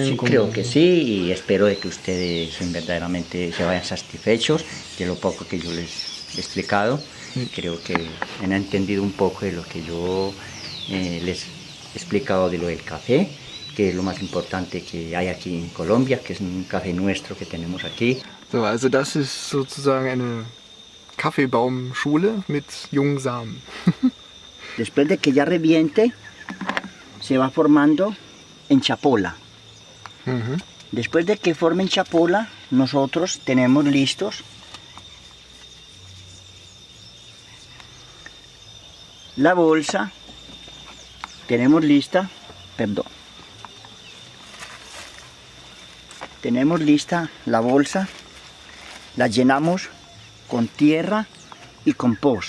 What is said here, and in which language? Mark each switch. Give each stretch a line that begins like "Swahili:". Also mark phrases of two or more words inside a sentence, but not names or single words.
Spanish: Sí, creo que sí, y espero de que ustedes verdaderamente se vayan satisfechos de lo poco que yo les he explicado. Creo que han entendido un poco de lo que yo les he explicado de lo del café, que es lo más importante que hay aquí en Colombia, que es un café nuestro que tenemos aquí.
German: So, also das ist sozusagen eine Kaffeebaumschule mit jungen Samen.
Spanish: Después de que ya reviente, se va formando en chapola. Después de que forme en chapola, nosotros tenemos listos la bolsa, tenemos lista la bolsa, la llenamos con tierra y compost.